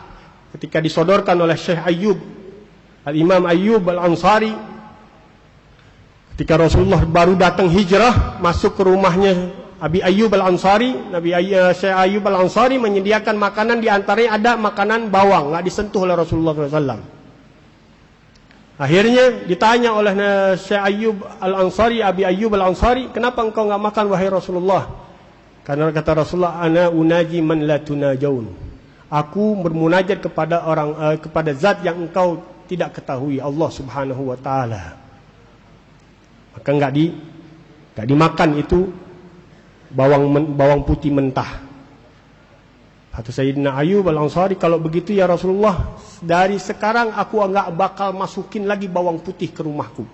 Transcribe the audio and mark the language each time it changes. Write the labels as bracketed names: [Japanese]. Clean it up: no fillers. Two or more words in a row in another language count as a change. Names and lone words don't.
[Indonesian] Ketika disodorkan oleh Syekh Ayyub, Al-Imam Ayyub Al-Ansari, ketika Rasulullah baru datang hijrah, masuk ke rumahnya Abi Ayyub Al-Ansari, Syekh Ayyub Al-Ansari menyediakan makanan, di antaranya ada makanan bawang, nggak disentuh oleh Rasulullah SAW. Akhirnya ditanya oleh Syekh Ayyub Al-Ansari, Abi Ayyub Al-Ansari, kenapa engkau nggak makan wahai Rasulullah? Karena kata Rasulullah, [Arabic] أنا أناجي من لا تناجون. [Indonesian] Aku bermunajat kepada zat yang engkau tidak ketahui, Allah [Arabic] سبحانه وتعالى. [Indonesian] Maka enggak dimakan itu bawang putih mentah. Kata Sayyidina Ayyub Al-Ansari, kalau begitu ya Rasulullah, dari sekarang aku enggak bakal masukin lagi bawang putih ke rumahku.